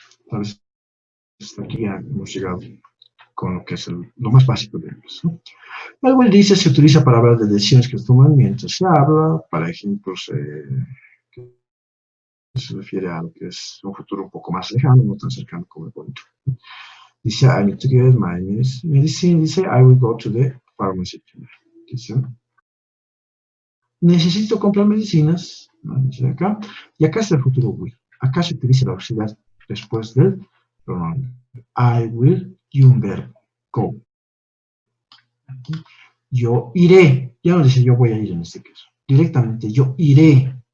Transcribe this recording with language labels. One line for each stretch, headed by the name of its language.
Spanish: Entonces, hasta aquí ya hemos llegado con lo que es lo más básico de ellos, ¿no? El will dice se utiliza para hablar de decisiones que se toman mientras se habla, para ejemplos que se refiere a lo que es un futuro un poco más lejano, no tan cercano como el punto.
English: Dice, I need to get my medicine. Dice, I will go to the pharmacy.
Spanish: Dice, necesito comprar medicinas. Dice acá. Y acá está el futuro will. Acá se utiliza la auxiliar después del pronombre.
English: I will
Spanish: y un verbo. Go. Yo iré. Ya no dice yo voy a ir en este caso. Directamente yo iré.